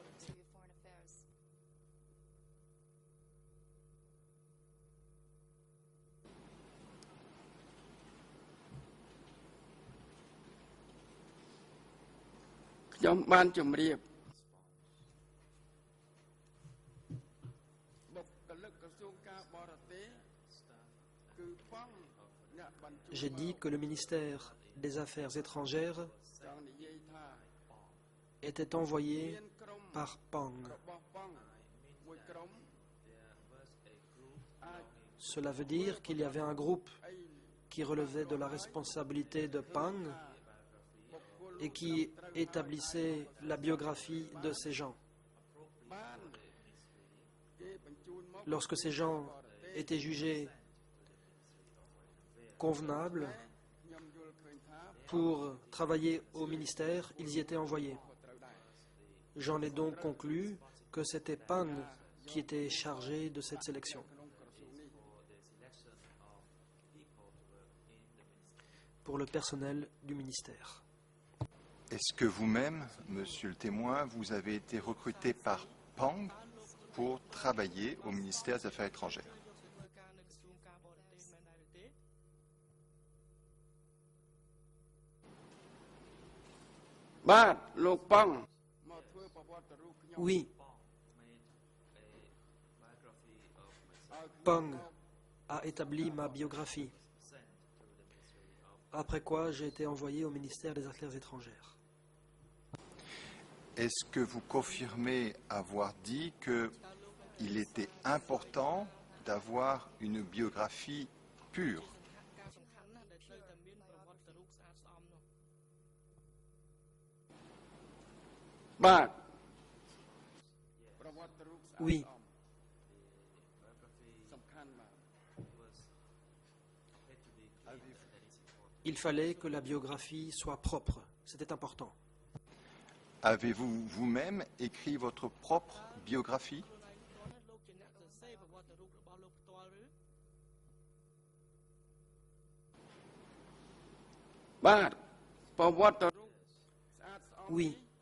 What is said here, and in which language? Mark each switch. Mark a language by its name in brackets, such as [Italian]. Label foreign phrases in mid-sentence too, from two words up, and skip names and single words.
[Khmer] . ខ្ញុំបានជម្រាបបុគ្គលិកក្រសួងការបរទេសគឺប៉ងអ្នកបញ្ជូន [French] J'ai dit que le ministère des Affaires étrangères [Khmer] ចង់និយាយថា [French] était envoyé [Khmer] មានក្រុម [French] par Pang. [Khmer] របស់ប៉ងមួយក្រុមអាច [French] Cela veut dire qu'il y avait un groupe [Khmer] អី [French] qui relevait de la responsabilité de Pang [Khmer] បុគ្គល [French] et qui établissait la biographie de ces gens. [Khmer] បានគេបញ្ជូនមក [French] Lorsque ces gens étaient jugés convenables [Khmer] ខ្ញុំយល់ឃើញថា [French] pour travailler au ministère, ils y étaient envoyés. [Khmer] ក៏ត្រូវដែរ [French] J'en ai donc conclu que c'était Pang qui était chargé de cette sélection. [Khmer] ក្នុងក្រសួងនេះ [French] Pour le personnel du ministère. Est-ce que vous-même, monsieur le témoin, vous avez été recruté par Pang pour travailler au ministère des Affaires étrangères? [Khmer] ធ្វើការនៅក្រសួងការបរទេសមែនដែរឬទេ បាទលោកប៉ងមកធ្វើប្រវត្តិរូបខ្ញុំ [French] Oui, [Khmer] ឲ្យ [French] Pang a établi ma biographie. Après quoi, j'ai été envoyé au ministère des Affaires étrangères. Est-ce que vous confirmez avoir dit qu'il était important d'avoir une biographie pure? [Khmer] ការសំខាន់ណាស់ដែលត្រូវតែមានប្រវត្តិរូបស្អាតស្អំនោះ បាទ ប្រវត្តិរូបស្អាត [French] Oui, [Khmer] សំខាន់បាទ [French] Il fallait que la biographie soit propre. C'était important. Avez-vous vous-même écrit votre propre biographie? Oui.